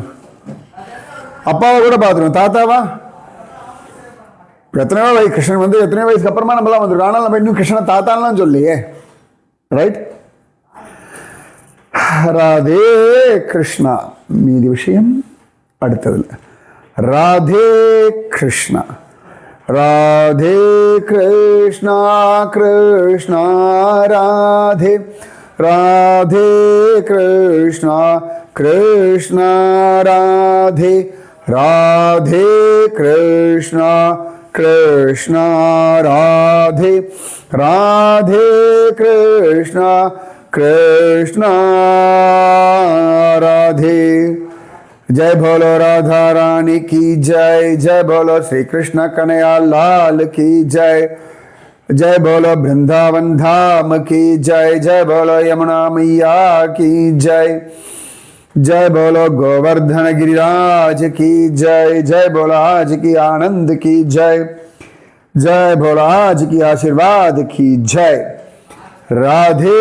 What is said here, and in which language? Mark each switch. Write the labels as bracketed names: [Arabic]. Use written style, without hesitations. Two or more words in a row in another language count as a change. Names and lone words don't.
[Tamil] அப்பாவை கூட பார்த்துருவோம், தாத்தாவா எத்தனையோ வயசு. கிருஷ்ணன் வந்து எத்தனையோ வயசுக்கு அப்புறமா நம்மளாம் வந்துருக்கோம். ஆனால் நம்ம இன்னும் கிருஷ்ணனை தாத்தான்லாம் சொல்லியே, ரைட்? ராதே கிருஷ்ணா. மீதி விஷயம் அடுத்ததில். ராதே கிருஷ்ணா. [Hindi] राधे कृष्णा कृष्णा राधे राधे कृष्णा कृष्णा राधे राधे कृष्णा कृष्णा राधे राधे कृष्णा कृष्णा राधे। जय बोलो राधा रानी की जय, जय बोलो श्री कृष्ण कन्हैया लाल की जय, जय बोलो वृंदावन धाम की जय, जय बोलो यमुना मैया की जय, जय बोलो गोवर्धन गिरिराज की जय, जय बोलो आज की आनंद की जय, जय बोलो आज की आशीर्वाद की जय।